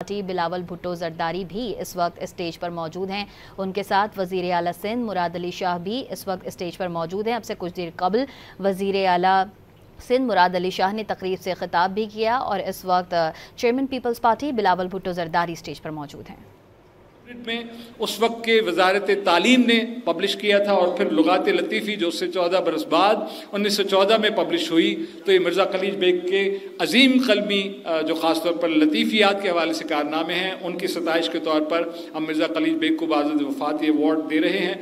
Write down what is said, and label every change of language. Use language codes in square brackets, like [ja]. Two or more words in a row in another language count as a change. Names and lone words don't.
[ur] بلاول بھٹو زرداری بھی اس وقت اسٹیج پر موجود ہیں. ان کے ساتھ وزیر اعلیٰ سندھ مراد علی شاہ بھی اس وقت اسٹیج پر موجود ہیں. اب سے کچھ دیر قبل وزیر اعلیٰ سندھ مراد علی شاہ نے تقریب سے خطاب بھی کیا اور اس وقت چیئرمین پیپلز پارٹی بلاول بھٹو زرداری اسٹیج پر موجود ہیں. میں اس وقت کے وزارت تعلیم نے پبلش کیا تھا اور پھر لغات لطیفی جو اس سے 14 برس بعد 1914 میں پبلش ہوئی. تو یہ مرزا خلیج بیگ کے عظیم قلمی جو خاص طور پر لطیفیات کے حوالے سے کارنامے ہیں، ان کی ستائش کے طور پر ہم مرزا خلیج بیگ کو باز وفات یہ ایوارڈ دے رہے ہیں.